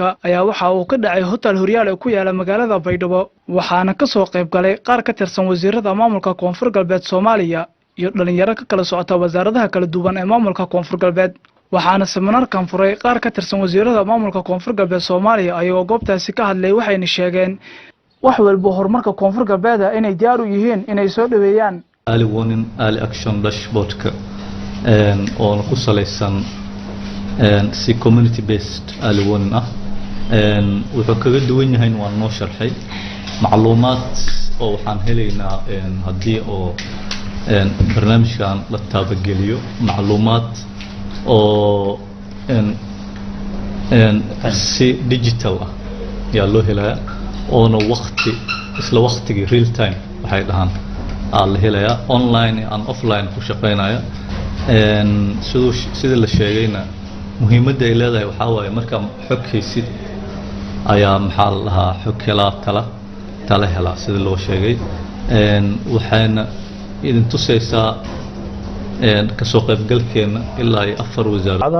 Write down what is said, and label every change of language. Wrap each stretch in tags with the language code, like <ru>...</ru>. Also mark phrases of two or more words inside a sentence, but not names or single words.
<so>ayaa waxa uu ka dhacay hotel Horyaal ee ku yaala magaalada Baydhabo waxaana ka soo qayb galay qaar ka tirsan wasiirada maamulka koonfur galbeed Soomaaliya iyo dhalinyaro ka kala socota wasaaradaha kala duwan ee maamulka koonfur galbeed waxaana seminaarkan furay qaar ka tirsan wasiirada maamulka koonfur galbeed Soomaaliya ayagoo goobtaasi ka hadlay waxayna sheegeen wax walba horumarka koonfur galbeed inay diyaar u yihiin inay soo dhaweeyaan</so> <en>early warning early action</en> <so>dashboardka oo ku saleysan si</so> <en>community based early warning</en> <so>wuxuu kaga duwan yahay waan noo sharxay macluumaad oo waxaan helaynaa hadii oo barnaamijkan la taabageliyo macluumaad oo si digital ah yaa loo helaa oo waqti isla waqtiga</so> <en>real time</en> <so>waxay dhahan la helaya</so> <en>online and offline</en> <so>ku shaqeynaya sida la sheegayna muhiimadda ay leedahay waxa waaye marka xog haysid ayaa maxaa la lahaa xog tala hela sida loo sheegay waxaana idin tusaysaa ka soo qaybgalkeena ilaa 4 wasaarado</so>